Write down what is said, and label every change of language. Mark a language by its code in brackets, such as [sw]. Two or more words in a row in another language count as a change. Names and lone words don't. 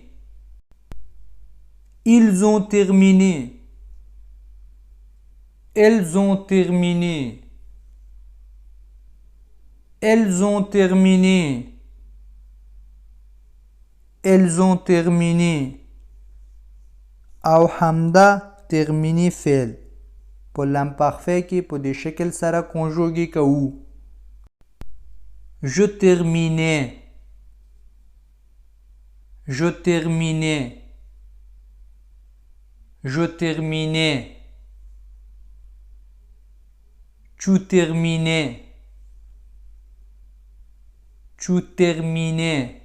[fr] Ils ont terminé. Elles ont terminé. Elles ont terminé. Elles ont terminé. [ps] او همدا terminé فعل په لامپارفait کې په دې شکل سره کنجوګي کوو. [fr] Je terminais. Je terminais. Je terminais. Tu terminais. Tu terminais.